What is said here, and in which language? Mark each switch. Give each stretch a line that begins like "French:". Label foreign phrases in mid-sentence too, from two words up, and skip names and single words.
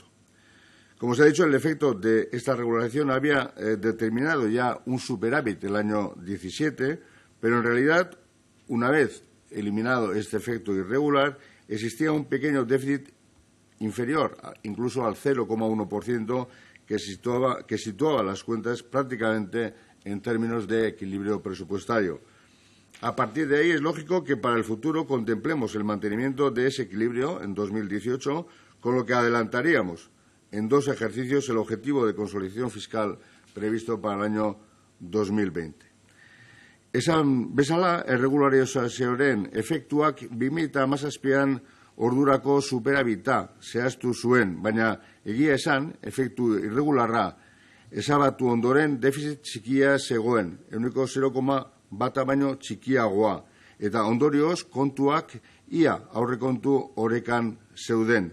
Spanish: Como se ha dicho, el efecto de esta regularización había determinado ya un superávit el año 17, pero en realidad, una vez eliminado este efecto irregular, existía un pequeño déficit inferior, incluso al 0,1%, que situaba las cuentas prácticamente en términos de equilibrio presupuestario. A partir de ahí es lógico que para el futuro contemplemos el mantenimiento de ese equilibrio en 2018, con lo que adelantaríamos en 2 ejercicios el objetivo de consolidación fiscal previsto para el año 2020.
Basque: Esan bezala, erregularizazioaren efektuak 2017an ordurako superabita zehaztu zuen, baina egia esan, efektu irregularra ezabatu ondoren defizit txikia zegoen, ehuneko 0,1 baino txikiagoa, eta ondorioz kontuak ia aurrekontu orekan zeuden.